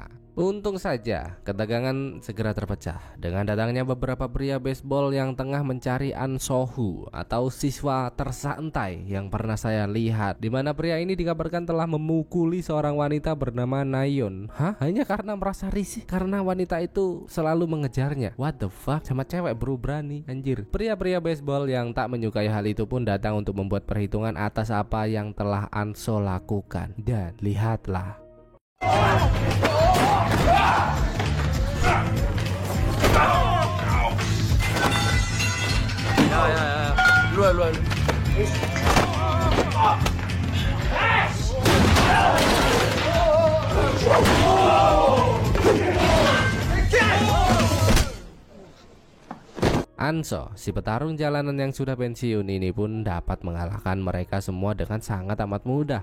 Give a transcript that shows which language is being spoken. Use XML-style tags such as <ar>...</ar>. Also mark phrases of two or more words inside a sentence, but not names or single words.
<id>Untung saja ketegangan segera terpecah dengan datangnya beberapa pria baseball yang tengah mencari An Sohu atau siswa tersantai yang pernah saya lihat, di mana pria ini dikabarkan telah memukuli seorang wanita bernama Nayeon. Hanya karena merasa risih karena wanita itu selalu mengejarnya.</id> <en>What the fuck?</en> <id>Sama cewek bro, berani anjir. Pria-pria baseball yang tak menyukai hal itu pun datang untuk membuat perhitungan atas apa yang telah Anso lakukan. Dan lihatlah.</id> <ko>야. 일로 와.</ko> <id>Anso, si petarung jalanan yang sudah pensiun ini pun dapat mengalahkan mereka semua dengan sangat amat mudah.</id>